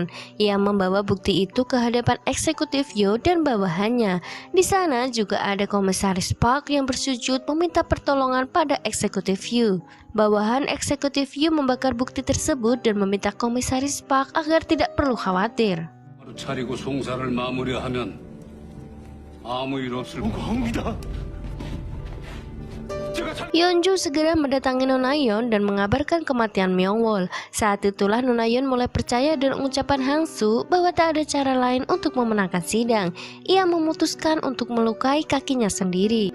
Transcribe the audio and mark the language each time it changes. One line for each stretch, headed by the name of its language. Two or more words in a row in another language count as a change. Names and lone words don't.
Indonesian: Ia membawa bukti itu ke hadapan eksekutif Yo dan bawahannya. Di sana juga ada Komisaris Park yang bersujud meminta pertolongan pada eksekutif Yo. Bawahan eksekutif Yo membakar bukti tersebut dan meminta Komisaris Park agar tidak perlu khawatir.
Korean: 차리고 송사를 마무리하면 아무 일 없을 겁니다.
Indonesian: Yeonju segera mendatangi Nona Yeon dan mengabarkan kematian Myungwol. Saat itulah Nona Yeon mulai percaya dengan ucapan Hansu bahwa tak ada cara lain untuk memenangkan sidang. Ia memutuskan untuk melukai kakinya sendiri.